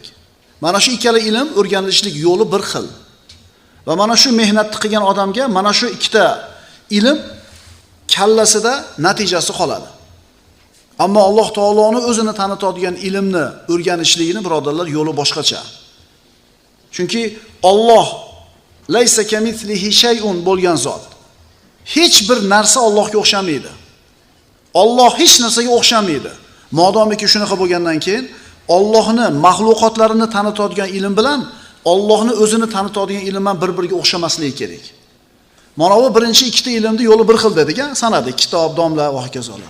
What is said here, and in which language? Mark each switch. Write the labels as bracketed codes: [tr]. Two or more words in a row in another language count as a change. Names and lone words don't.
[uz] Mana shu ikkala ilm o'rganilishlik yo'li bir xil. Va mana shu mehnatni qilgan odamga mana shu ikkita ilm kallasida natijasi qoladi. Ammo Alloh taoloni o'zini tanitadigan ilmni o'rganishligini birodarlar yo'li boshqacha. Chunki Alloh [ar] ليس كمثله شيء [uz] bo'lgan zot. Hech bir narsa Allohga o'xshamaydi. Alloh hech narsaga o'xshamaydi. Modomiki shunaqa bo'lgandan keyin Allohni mahluqotlarini tanitadigan ilm bilan Allohni o'zini tanitadigan ilm bilan bir-biriga o'xshamasligi kerak. Mana bu birinchi ikkita ilmni yo'li bir xil dedik, sanadi, kitob, domla va hokazolar.